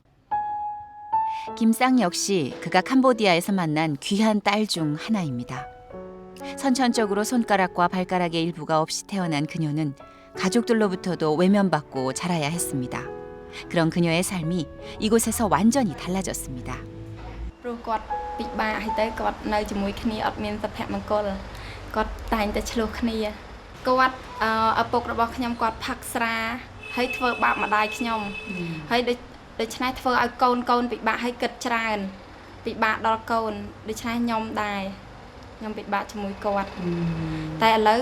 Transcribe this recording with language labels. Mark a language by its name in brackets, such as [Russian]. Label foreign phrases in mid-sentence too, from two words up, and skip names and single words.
[Korean] 김쌍 역시 그가 캄보디아에서 만난 귀한 딸 중 하나입니다. 선천적으로 손가락과 발가락의 일부가 없이 태어난 그녀는 가족들로부터도 외면받고 자라야 했습니다. 그런 그녀의 삶이 이곳에서 완전히 달라졌습니다. [Khmer] ព្រោះគាត់ពិបាកហើយទៅគាត់នៅជាមួយគ្នាអត់មានសុភមង្គលគាត់តែងតែឆ្លោះគ្នាគាត់ឪពុករបស់ខ្ញុំគាត់ផឹកស្រាហើយធ្វើបាបម្ដាយខ្ញុំហើយ ដូច្នេះធ្វើឲ្យកូនពិបាកហើយគិតច្រើនពិបាកដល់កូនដូច្នេះខ្ញុំដែរខ្ញុំពិបាកជាមួយគាត់តែឥឡូវ